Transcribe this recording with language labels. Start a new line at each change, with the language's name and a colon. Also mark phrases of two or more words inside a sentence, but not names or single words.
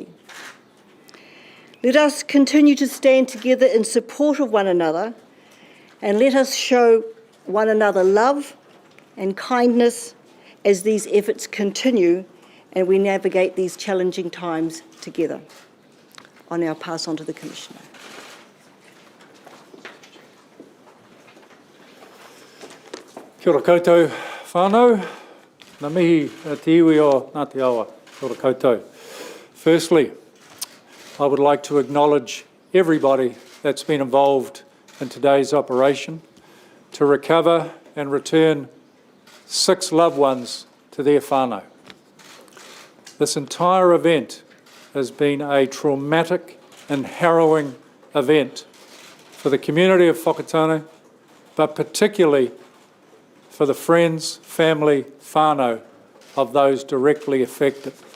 English: Let us continue to stand together in support of one another, and let us show one another love and kindness as these efforts continue and we navigate these challenging times together. I'll now pass on to the Commissioner.
Māori: Kia ora koutou whānau, ngā mihi te iwi o Ngāti Awa, kia ora koutou.
English: Firstly, I would like to acknowledge everybody that's been involved in today's operation to recover and return 6 loved ones to their whānau. This entire event has been a traumatic and harrowing event for the community of Whakatane, but particularly for the friends, family, whānau of those directly affected.